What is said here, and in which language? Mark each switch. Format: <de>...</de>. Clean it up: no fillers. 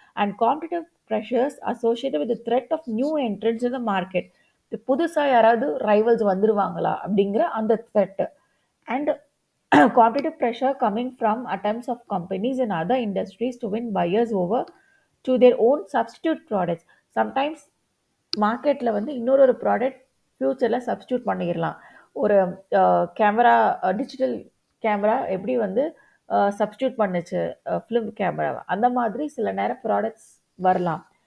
<en>And competitive pressures associated with threat of new entrants in the market.</en> <ta>புதுசாக யாராவது rivals வந்துருவாங்களா அப்படிங்கிற அந்த thread.</ta> <en>And competitive pressure coming from attempts of companies in other industries to win buyers over to their own substitute products.</en> <ta>Sometimes மார்க்கெட்டில் வந்து இன்னொரு product ஃப்யூச்சரில் substitute பண்ணிடலாம். ஒரு கேமரா, டிஜிட்டல் கேமரா எப்படி வந்து சப்ஸ்டியூட் பண்ணுச்சு ஃபிலிம் கேமராவை, அந்த மாதிரி சில நேரம் ப்ராடக்ட்ஸ் வரலாம்.</ta>